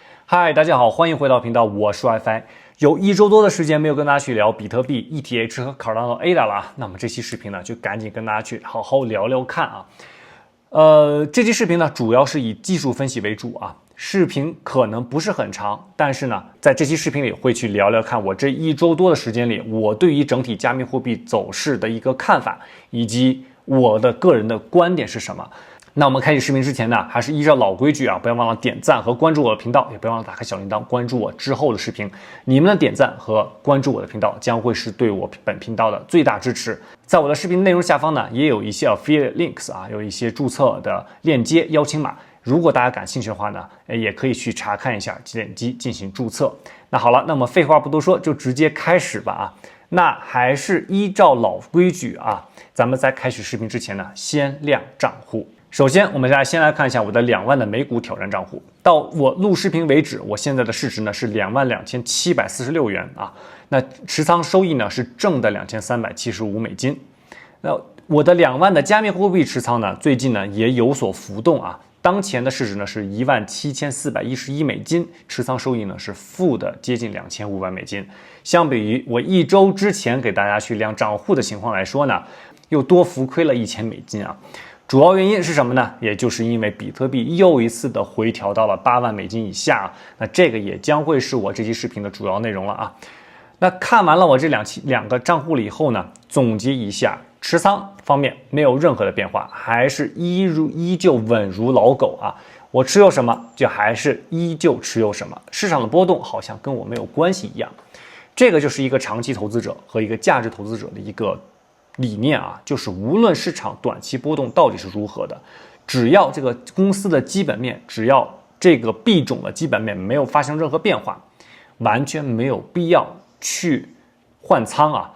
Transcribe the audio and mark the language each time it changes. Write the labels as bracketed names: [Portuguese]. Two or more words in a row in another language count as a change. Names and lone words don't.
[Chinese] 嗨，大家好，歡迎回到頻道，我是 WiFi。有一周多的時間沒有跟大家去聊比特幣、ETH 和 Cardano ADA 了，那麼這期視頻呢，就趕緊跟大家去好好聊聊看啊。這期視頻呢，主要是以技術分析為主啊。視頻可能不是很長，但是呢，在這期視頻裡會去聊聊看我這一周多的時間裡，我對於整體加密貨幣走勢的一個看法，以及我的個人的觀點是什麼。那我們開始視頻之前呢，還是依照老規矩啊，不要忘了點讚和關注我的頻道，也不要忘了打開小鈴鐺關注我之後的視頻。你們的點讚和關注我的頻道將會是對我本頻道的最大支持。在我的視頻內容下方呢，也有一些 [English] affiliate links [Chinese] 啊，有一些注冊的鏈接邀請碼。如果大家感興趣的話呢，也可以去查看一下，點擊進行注冊。那好了，那麼廢話不多說，就直接開始吧啊。那還是依照老規矩啊，咱們在開始視頻之前呢，先亮賬戶。首先，我們先来看一下我的2萬的美股挑戰賬戶。到我錄視頻為止，我現在的市值呢是22746元啊。那持仓收益呢是正的2375美金。那我的2万的加密貨幣持倉呢，最近呢也有所浮動啊。當前的市值呢是17411美金，持倉收益呢是負的接近2500美金。相比于我一周之前給大家去亮賬戶的情況來說呢，又多浮虧了1000美金啊。主要原因是什麼呢？也就是因為比特幣又一次的回調到了8萬美金以下啊。那這個也將會是我這期視頻的主要內容了啊。那看完了我這兩個賬戶了以後呢，總結一下，持倉方面沒有任何的變化，還是依舊穩如老狗啊。我持有什麼就還是依舊持有什麼，市場的波動好像跟我沒有關係一樣。這個就是一個長期投資者和一個價值投資者的一個理念啊，就是無論市場短期波動到底是如何的，只要這個公司的基本面，只要這個幣種的基本面沒有發生任何變化，完全沒有必要去換倉啊。